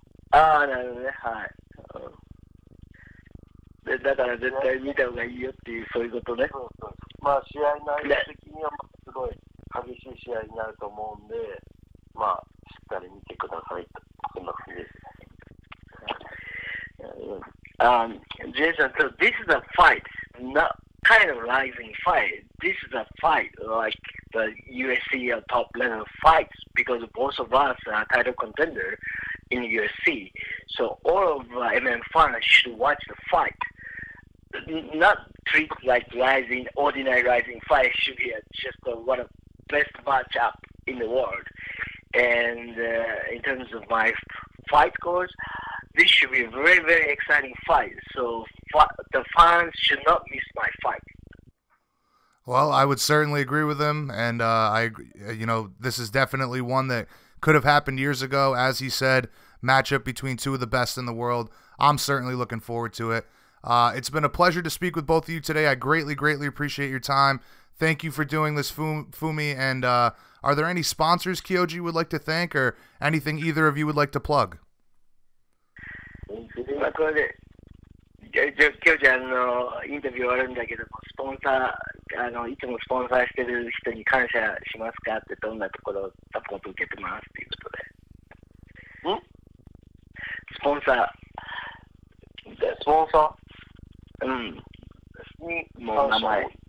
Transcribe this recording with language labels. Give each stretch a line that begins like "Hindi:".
Japanese: ああ、なるほどね。はい。だから絶対見た方がいいよっていう、そういうことね。そう。まあ試合内容的にはすごい激しい試合になると思うんで、まあしっかり見てくださいと、そんな感じです。
English: Jason, so this is a fight, not kind of rising fight. This is a fight like the UFC top level fights because both of us are title contender in UFC. So all of MM fans should watch the fight. Not treat like ordinary rising fight. Should be just one of the best matchup in the world. And in terms of my fight goals, this should be a very, very exciting fight. So the fans should not miss my fight. Well, I would certainly agree with him, and this is definitely one that could have happened years ago. As he said, matchup between two of the best in the world. I'm certainly looking forward to it. It's been a pleasure to speak with both of you today. I greatly, greatly appreciate your time. Thank you for doing this, Fumi. And are there any sponsors Kyoji would like to thank, or anything either of you would like to plug?
Japanese: 今これで今日じゃインタビュー終わるんだけども、スポンサーいつもスポンサーしてる人に感謝しますかってどんなところをサポート受けてますっていうことで。スポンサー。スポンサー？もう名前。